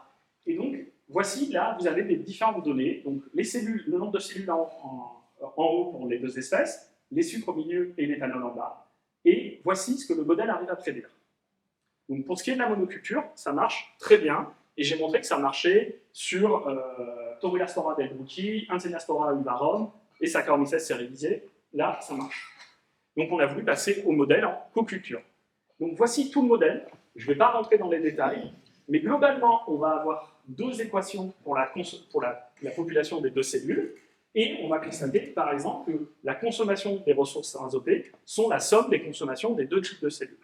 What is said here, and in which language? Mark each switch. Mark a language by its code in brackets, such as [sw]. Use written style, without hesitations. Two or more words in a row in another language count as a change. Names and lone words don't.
[fr] Et donc, voici, là, vous avez des différentes données. Donc, les cellules, le nombre de cellules en haut pour les 2 espèces, les sucres au milieu et l'éthanol en bas. Et voici ce que le modèle arrive à prédire. Donc, pour ce qui est de la monoculture, ça marche très bien. Et j'ai montré que ça marchait sur Torulaspora delbrueckii, Inseniaspora uvarum et Saccharomyces cerevisiae. Là, ça marche. Donc, on a voulu passer au modèle en coculture. Donc, voici tout le modèle. Je ne vais pas rentrer dans les détails, mais globalement, on va avoir 2 équations pour la population des 2 cellules, et on va constater, par exemple, que la consommation des ressources azotées sont la somme des consommations des 2 types de cellules.